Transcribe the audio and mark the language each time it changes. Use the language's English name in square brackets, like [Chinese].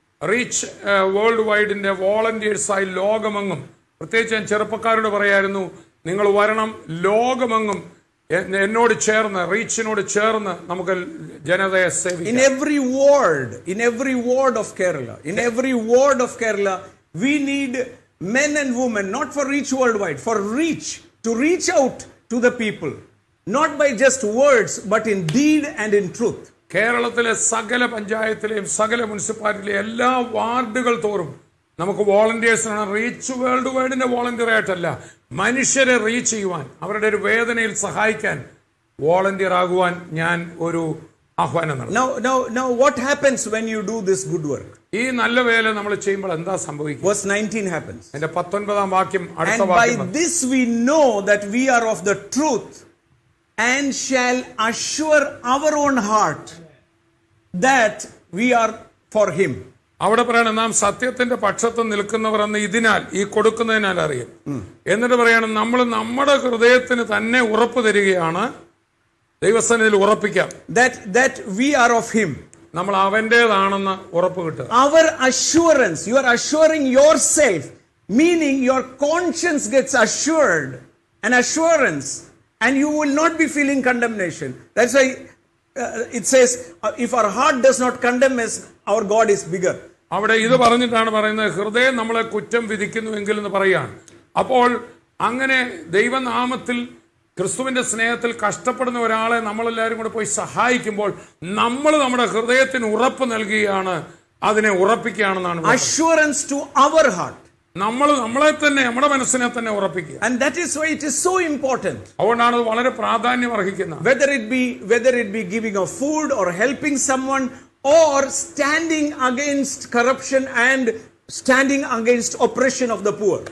[Malayalam] Reach world വൈഡിന്റെ വോളണ്ടിയേഴ്സായി ലോകമെങ്ങും, പ്രത്യേകിച്ച് ഞാൻ ചെറുപ്പക്കാരോട് പറയായിരുന്നു, നിങ്ങൾ വരണം, ലോകമെങ്ങും എന്നോട് ചേർന്ന്, റീച്ചിനോട് ചേർന്ന് നമുക്ക് ജനതയെ സേവിക്കാം. [English] In every ward of Kerala, we need men and women, not for Reach Worldwide, for Reach, to reach out to the people, not by just words, but in deed and in truth. [Malayalam] കേരളത്തിലെ സകല പഞ്ചായത്തിലെയും സകല മുനിസിപ്പാലിറ്റിയിലെയും എല്ലാ വാർഡുകൾ തോറും നമുക്ക് വോളണ്ടിയേഴ്സിനാണ്. Reach world വൈഡിന്റെ volunteer ആയിട്ടല്ല, മനുഷ്യരെ reach ചെയ്യുവാൻ, അവരുടെ ഒരു വേദനയിൽ സഹായിക്കാൻ വോളണ്ടിയർ ആകുവാൻ ഞാൻ ഒരു ആഹ്വാനം നടത്തും. [English] Now what happens when you do this good work? [Malayalam] ഈ നല്ല വേല നമ്മൾ ചെയ്യുമ്പോൾ എന്താ സംഭവിക്കുക? [English] Verse 19 happens. [Malayalam] എന്റെ 19ാം വാക്യം, അടുത്ത [English] And by [Malayalam] വാക്യം, [English] this we know that we are of the truth and shall assure our own heart that we are for him. [Malayalam] അവിടെ പറയാണ്, നാം സത്യത്തിന്റെ പക്ഷത്ത് നിൽക്കുന്നവർ എന്ന് ഇതിനാൽ, ഈ കൊടുക്കുന്നതിനാൽ അറിയും. എന്നിട്ട് പറയാണ്, നമ്മൾ നമ്മുടെ ഹൃദയത്തിന് തന്നെ ഉറപ്പ് തരികയാണ്, ദൈവസന്നിധിയിൽ ഉറപ്പിക്കാം, [English] that we are of him. [Malayalam] നമ്മൾ അവന്റേതാണെന്ന് ഉറപ്പ് കിട്ടുക. [English] Our assurance, you are assuring yourself, meaning your conscience gets assured, an assurance, and you will not be feeling condemnation. That's why it says, if our heart does not condemn us, our God is bigger. [Malayalam] അവിടെ ഇത് പറഞ്ഞിട്ടാണ് പറയുന്നത്, ഹൃദയം നമ്മളെ കുറ്റം വിധിക്കുന്നുവെങ്കിൽ എന്ന് പറയാണ്. അപ്പോൾ അങ്ങനെ ദൈവനാമത്തിൽ ക്രിസ്തുവിന്റെ സ്നേഹത്തിൽ കഷ്ടപ്പെടുന്ന ഒരാളെ നമ്മളെല്ലാവരും കൂടെ പോയി സഹായിക്കുമ്പോൾ നമ്മൾ നമ്മുടെ ഹൃദയത്തിന് ഉറപ്പ് നൽകുകയാണ്, അതിനെ ഉറപ്പിക്കുകയാണെന്നാണ്. [English] Assurance to our heart. [Malayalam] നമ്മളെ തന്നെ, നമ്മുടെ മനസ്സിനെ തന്നെ ഉറപ്പിക്കുക. [English] And that is why it is so important. [Malayalam] അതുകൊണ്ടാണ് അത് വളരെ പ്രാധാന്യം അർഹിക്കുന്നത്. [English] Whether it be giving of food or helping someone or standing against corruption and standing against oppression of the poor.